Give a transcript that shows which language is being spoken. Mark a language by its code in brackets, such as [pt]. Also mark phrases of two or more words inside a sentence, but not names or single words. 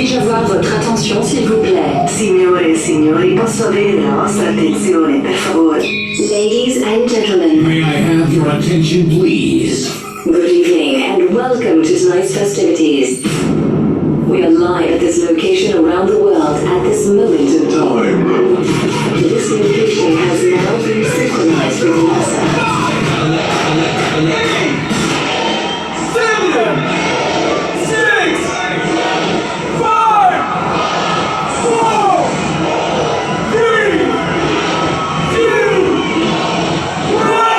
[fr] avoir votre attention, s'il vous plaît. [it] Signore e signori, posso avere la vostra attenzione, per favore? [en] Ladies and gentlemen, May I have your attention, please? good evening and welcome to tonight's festivities. We are live at this location around the world at this moment in time. This location has now been synchronized with NASA. 7, 6, 5, 4, 3, 2, 1.